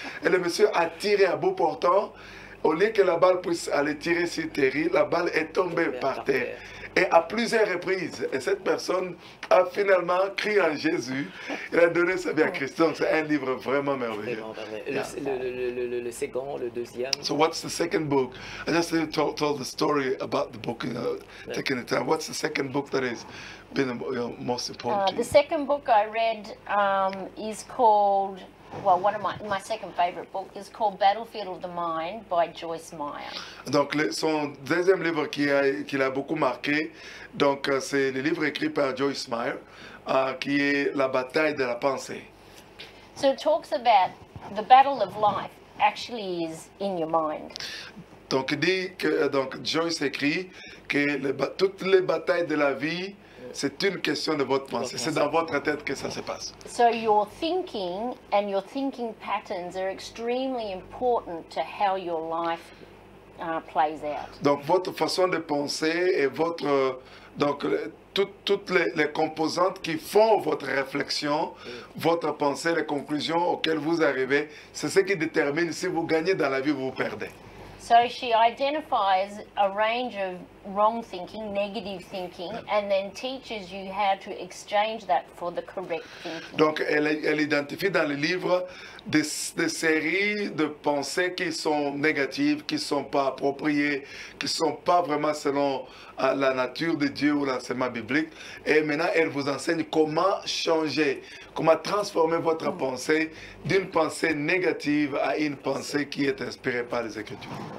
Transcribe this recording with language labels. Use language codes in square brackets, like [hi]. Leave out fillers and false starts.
[fr] Et le monsieur a tiré à bout portant. Au lieu que la balle puisse aller tirer sur Terry, la balle est tombée par terre. Et à plusieurs reprises, et cette personne a finalement crié en Jésus, il a donné sa vie à Christ. Donc c'est un livre vraiment merveilleux. Le second, le deuxième. [en] So what's the second book? I just told the story about the book, taking the time. What's the second book that has been most important to you? The second book I read is called, well, one of my second favorite book is called Battlefield of the Mind by Joyce Meyer. [fr] Donc son deuxième livre qui l'a beaucoup marqué, donc c'est le livre écrit par Joyce Meyer, qui est La bataille de la pensée. [en] So it talks about the battle of life actually is in your mind. [fr] Donc il dit que Joyce écrit que toutes les batailles de la vie, c'est une question de votre pensée. C'est dans votre tête que ça se passe. [en] So your thinking and your thinking patterns are extremely important to how your life plays out. [fr] Donc votre façon de penser et votre toutes les composantes qui font votre réflexion, votre pensée, les conclusions auxquelles vous arrivez, c'est ce qui détermine si vous gagnez dans la vie ou vous perdez. [en] So she identifies a range of wrong thinking, negative thinking, and then teaches you how to exchange that for the correct thinking. [fr] Donc elle identifie dans le livre des séries de pensées qui sont négatives, qui ne sont pas appropriées, qui ne sont pas vraiment selon la nature de Dieu ou l'enseignement biblique. Et maintenant, elle vous enseigne comment changer, comment transformer votre pensée d'une pensée négative à une pensée qui est inspirée par les Écritures.